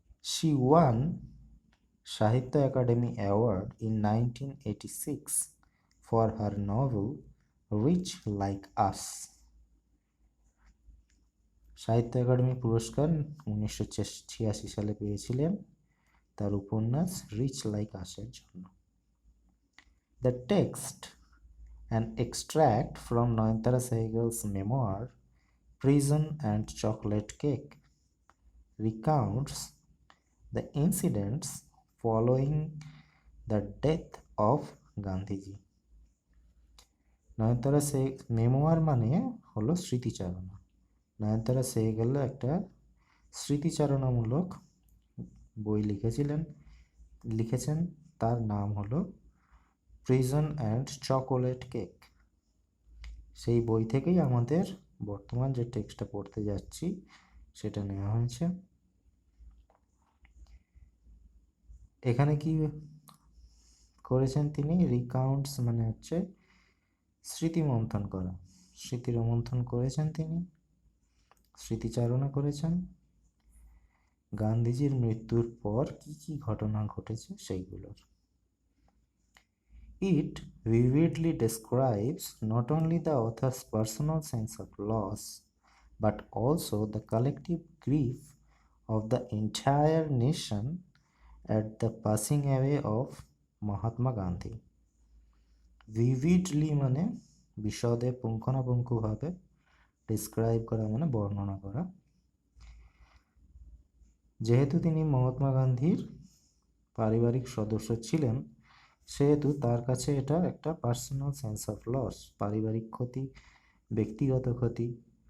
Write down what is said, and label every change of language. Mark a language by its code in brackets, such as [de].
[en] She won Sahitya Akademi award in 1986 for her novel Rich Like Us. [bn] সাহিত্য academy পুরস্কার 1986 সালে পেয়েছিলেন তার উপন্যাস রিচ লাইক আসের জন্য। [en] The text, an extract from Nayantara Sehgal's memoir Prison and Chocolate Cake, recounts the incidents following the death of Gandhiji. [bn] নয়নতারা মেমোয়ার মানে হলো স্মৃতিচারণা। নয়নতারা সেহগাল একটা স্মৃতিচারণামূলক বই লিখেছেন, তার নাম হলো প্রিজন অ্যান্ড চকোলেট কেক। সেই বই থেকেই আমাদের বর্তমান যে টেক্সটটা পড়তে যাচ্ছি সেটা নেওয়া হয়েছে। এখানে কি করেছেন তিনি? রিকাউন্টস মানে হচ্ছে স্মৃতিমন্থন করা, স্মৃতিরোমন্থন করেছেন, তিনি স্মৃতিচারণা করেছেন। গান্ধীজির মৃত্যুর পর কি কি ঘটনা ঘটেছে সেইগুলোর। [en] It vividly describes not only the author's personal sense of loss, but also the collective grief of the entire nation at the passing away of Mahatma Gandhi. [bn] Vividly মানে বিশদে পুঙ্খানুপুঙ্খভাবে, ডিসক্রাইব করা মানে বর্ণনা করা। যেহেতু তিনি মহাত্মা গান্ধীর পারিবারিক সদস্য ছিলেন, সেহেতু তার কাছে এটা একটা [en] personal sense of loss, [bn] পারিবারিক ক্ষতি, ব্যক্তিগত ক্ষতি।